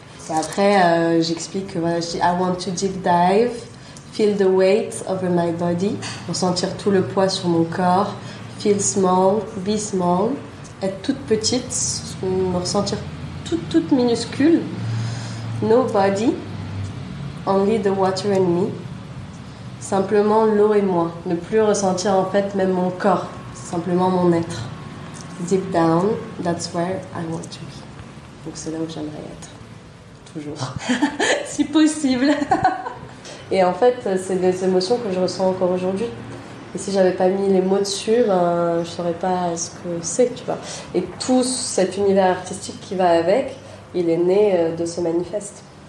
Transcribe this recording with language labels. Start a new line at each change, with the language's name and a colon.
French: Et après, j'explique que voilà, je dis
English: I want to deep dive, feel the weight over my body,
French: ressentir tout le poids sur mon corps,
English: feel small, be small,
French: être toute petite, me ressentir toute minuscule,
English: no body, only the water and me,
French: simplement l'eau et moi, ne plus ressentir en fait même mon corps, simplement mon être.
English: deep down, that's where I want to be.
French: Donc c'est là où j'aimerais être, toujours, si possible. Et en fait, c'est des émotions que je ressens encore aujourd'hui. Et si j'avais pas mis les mots dessus, je saurais pas ce que c'est, tu vois. Et tout cet univers artistique qui va avec, il est né de ce manifeste.